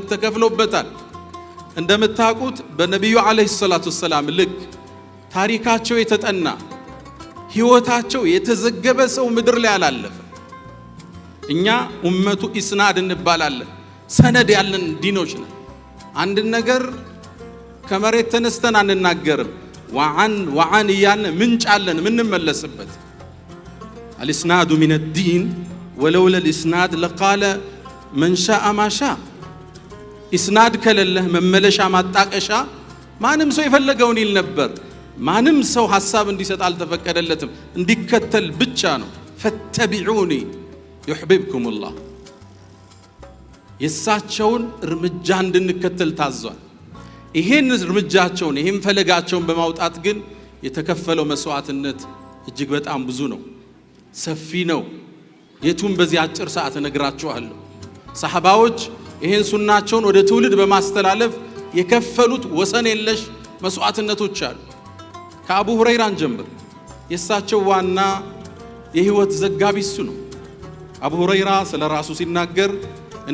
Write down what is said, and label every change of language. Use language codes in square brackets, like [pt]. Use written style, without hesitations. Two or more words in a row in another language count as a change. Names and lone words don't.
[am] ተከፍሎበታል እንደምታውቁት በነብዩ [ar] عليه الصلاة السلام [am] ልክ ታሪካቸው የተጠና ህይወታቸው የተዘገበ ሰው ምድር ላይ አላለፈ እኛ [ar] أمة الإسناد [am] እንባላለን ሰነድ ያለን ዲኖች ነን አንድ ነገር ከመሬት ተነስተን አንናገርም ወዓን እያልን ምንጭ አለን ምንመለስበት [ar] الاسناد من الدين ولولا الاسناد لقال من شاء ما شاء [am] اسناد ከለለህ መመለሻ ማጣቀሻ ማንም ሰው የፈለገውን ይል ነበር ማንም ሰው ሐሳብ እንዲሰጥ አልተፈቀደለትም እንዲከተል ብቻ ነው [ar] فاتبعوني يحببكم الله [am] የሳቸውን እርምጃ እንድንከተል ታዟል ይሄን እርምጃቸውን ይሄን ፈለጋቸውን በማውጣት ግን የተከፈለው መስዋዕትነት እጅግ በጣም ብዙ ነው ሰፊ ነው የቱም በዚህ አጭር ሰዓት ነግራችኋለሁ ሰሃባዎች ይሄን ሱናቸውን ወደ ትውልድ በማስተላለፍ የከፈሉት ወሰን የለሽ መስዋዕትነቶች አሉ ከአቡ ሁረይራን ጀምር የሳቸው ዋና የህይወት ዘጋቢ እሱ ነው አቡ ሁረይራ ስለራሱ ሲናገር እኔ